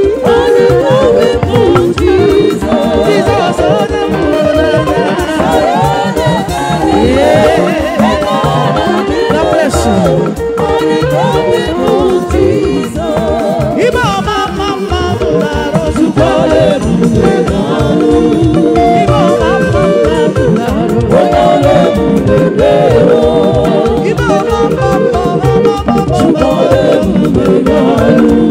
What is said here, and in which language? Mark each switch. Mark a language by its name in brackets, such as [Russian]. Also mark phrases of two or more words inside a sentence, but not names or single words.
[Igbo] Ọ dị mma. Jesus, ọ dị mma. [English] Yeah. God bless you. [Igbo] Ibe ọma mma mma bụ na-arụ Chukwu ọrụ ebube na-arụ. Ibe ọma mma mma bụ na-arụ. Onye ọrụ ebube na-arụ. Ibe ọma mma mma mma mma mma Chukwu ọrụ ebube na-arụ.